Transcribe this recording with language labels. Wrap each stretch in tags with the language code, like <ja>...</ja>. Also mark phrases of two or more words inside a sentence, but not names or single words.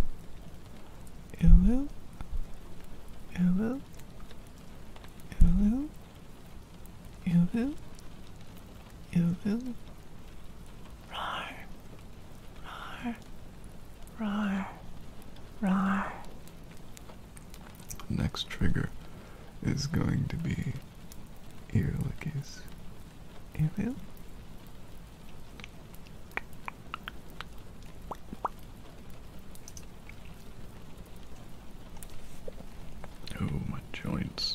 <en>UwU? UwU? UwU? UwU? UwU? Rawr. Rawr. Rawr. Rawr. Next trigger is going to be ear lickies. UwU? Oh, my joints.</en>